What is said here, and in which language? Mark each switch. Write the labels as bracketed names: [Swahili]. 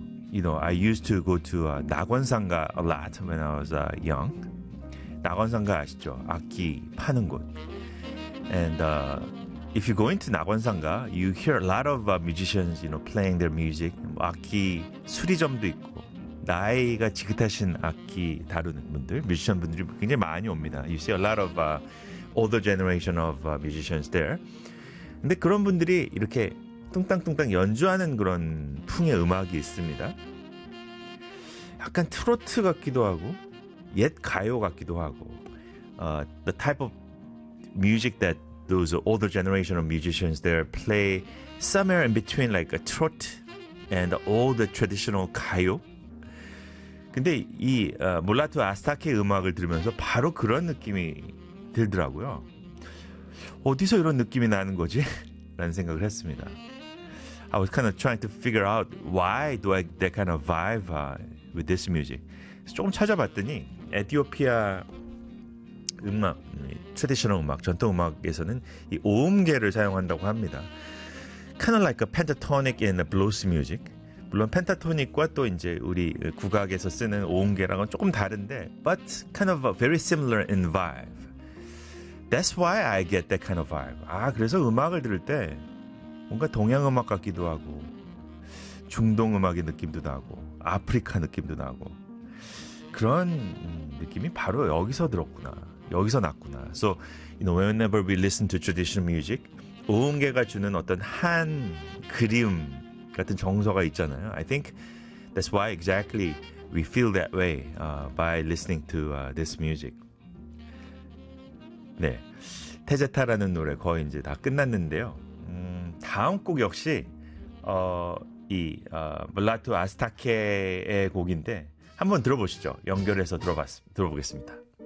[English] you know, I used to go to 나관상가 a lot when I was young. [Korean] 나관상가 아시죠? 악기 파는 곳. [English] And if you go into 나관상가, you hear a lot of musicians, you know, playing their music. [Korean] 악기 수리점도 있고 나이가 지긋하신 악기 다루는 분들, 뮤지션 분들이 굉장히 많이 옵니다. [English] You see a lot of older generation of musicians there. [Korean] 근데 그런 분들이 이렇게 뚱땅뚱땅 연주하는 그런 풍의 음악이 있습니다. 약간 트로트 같기도 하고 [English] 옛 가요 같기도 하고 the type of music that those older generation of musicians there play somewhere in between like a trot and all the traditional 가요. [Korean] 근데 이 몰라토 아스타케 음악을 들으면서 바로 그런 느낌이 들더라고요. 어디서 이런 느낌이 나는 거지? 라는 생각을 했습니다. [English] I was kind of trying to figure out why do I that kind of vibe with this music. [Korean] 조금 찾아봤더니 에티오피아 음악, 트레디셔널 음악, 전통 음악에서는 이 오음계를 사용한다고 합니다. [English] Kind of like a pentatonic and a blues music. [Korean] 물론 펜타토닉과 또 이제 우리 국악에서 쓰는 오음계랑은 조금 다른데 [English] but kind of a very similar in vibe. That's why I get that kind of vibe. [Korean] 아, 그래서 음악을 들을 때 뭔가 동양음악 같기도 하고 중동음악의 느낌도 나고 아프리카 느낌도 나고 그런 느낌이 바로 여기서 들었구나. 여기서 났구나. [English] So, you know, whenever we listen to traditional music, [Korean] 오음계가 주는 어떤 한 그리움 같은 정서가 있잖아요. [English] I think that's why exactly we feel that way by listening to this music. [Korean] 네, 테제타라는 노래 거의 이제 다 끝났는데요. 다음 곡 역시 몰라토 아스타케의 곡인데 한번 들어보시죠. 연결해서 들어보겠습니다.